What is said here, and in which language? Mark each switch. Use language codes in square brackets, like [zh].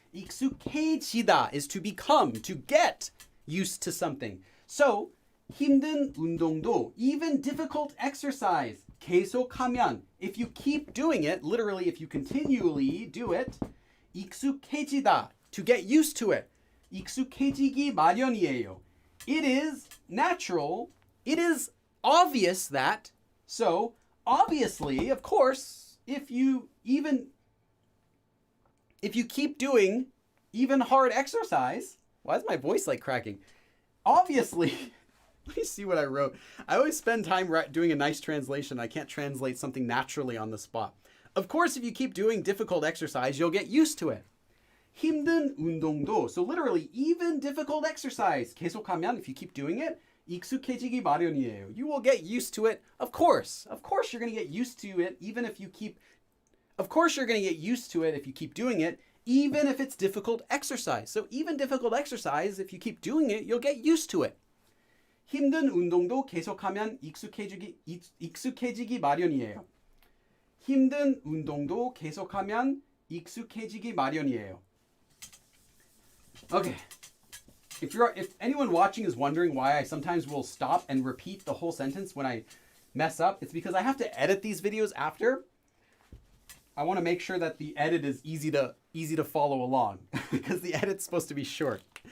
[en] 익숙해지다 is to become, to get used to something. So [ko] 힘든 운동도, [en] even difficult exercise, [ko] 계속하면, [en] if you keep doing it, literally if you continually do it, 익숙해지다, to get used to it. [ko] 익숙해지기 마련이에요. [en] It is natural, it is obvious that, so obviously, of course, if you keep doing even hard exercise, why is my voice like cracking? Obviously, let me see what I wrote. I always spend time doing a nice translation. I can't translate something naturally on the spot. Of course, if you keep doing difficult exercise, you'll get used to it. [ko] 힘든 운동도, [en] so literally, even difficult exercise, [ko] 계속하면, [en] if you keep doing it, [ko] 익숙해지기 마련이에요. [en] You will get used to it. Of course, you're going to get used to it, even if you keep. Of course, you're going to get used to it if you keep doing it, even if it's difficult exercise. So even difficult exercise, if you keep doing it, you'll get used to it. [ko] 힘든 운동도 계속하면 익숙해지기 마련이에요. 힘든 운동도 계속하면 익숙해지기 마련이에요. [en] Okay. If anyone watching is wondering why I sometimes will stop and repeat the whole sentence when I mess up, it's because I have to edit these videos after. I want to make sure that the edit is easy to follow along because the edit's supposed to be short.